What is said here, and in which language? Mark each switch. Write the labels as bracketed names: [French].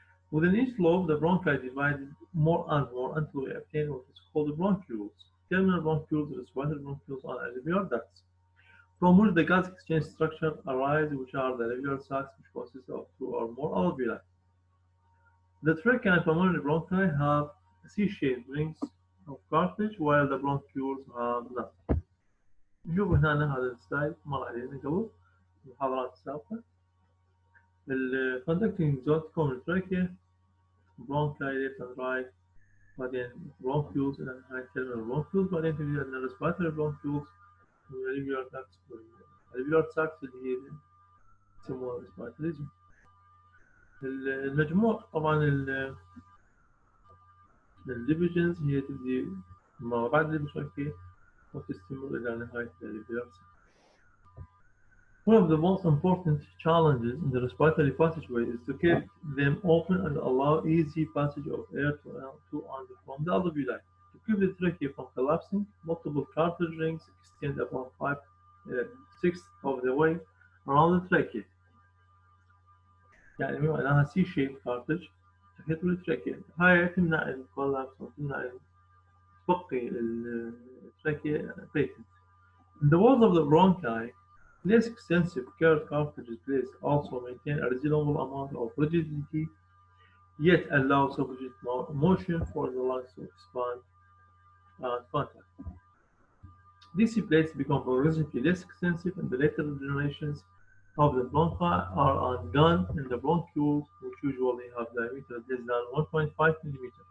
[English] Within each lobe, the bronchi divided more and more until we obtain what is called bronchioles, terminal bronchioles, respiratory bronchioles, and alveolar ducts, from which the gas exchange structure arise, which are the alveolar sacs, which consist of 2 or more alveoli. The trachea and pulmonary bronchi have C-shaped rings of cartilage, while the bronchioles have none. [Arabic] نشوف هنا هذا السلايد مر علينا قبل المحاضرات السابقة. الكوندكتنج زون تكون من التراكيا، [English] bronchi left and right، [Arabic] بعدين bronchioles إلى نهاية terminal bronchioles، بعدين تجي عندنا respiratory bronchioles والalveolar ducts والalveolar sacs اللي هي يسموها respiratory zone. المجموع طبعا الديفيجنز هي تبدي ما بعد البشركة وتستمر إلى نهاية الalveolar sac. [English] One of the most important challenges in the respiratory passageway is to keep them open and allow easy passage of air to and from the alveoli. To keep the trachea from collapsing, multiple cartilage rings extend about 5/6 of the way around the trachea. [Arabic] يعني معناها C-shaped cartilage تحيط بالتراكيا. هاي تمنع الكولابس وتمنع تبقي التراكيا vacant. [English] In the walls of the bronchi, less extensive curved cartilage plates also maintain a reasonable amount of rigidity, yet allow sufficient motion for the lungs to expand and contract. These plates become progressively less extensive in the later generations of the bronchi are undone in the bronchioles, which usually have diameter less than 1.5 mm.